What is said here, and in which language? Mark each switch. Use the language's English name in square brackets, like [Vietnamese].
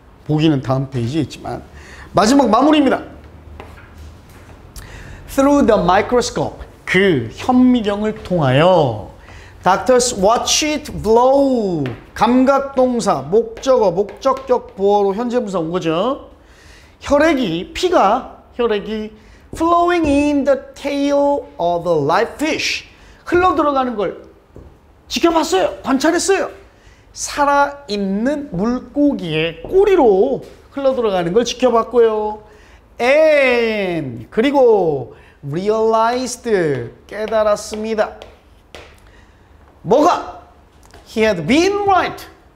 [Korean] 보기는 다음 페이지에 있지만. 마지막 마무리입니다. [English] Through the microscope, [Korean] 그 현미경을 통하여 [English] Doctors watch it blow, [Korean] 감각동사, 목적어, 목적격 보어로 현재분사 온 거죠. 혈액이, 혈액이 [English] flowing in the tail of the live fish, [Korean] 흘러 들어가는 걸 지켜봤어요. 관찰했어요. 살아있는 물고기의 꼬리로 흘러 들어가는 걸 지켜봤고요. And 그리고 realized 깨달았습니다. 뭐가? [English] He had been right.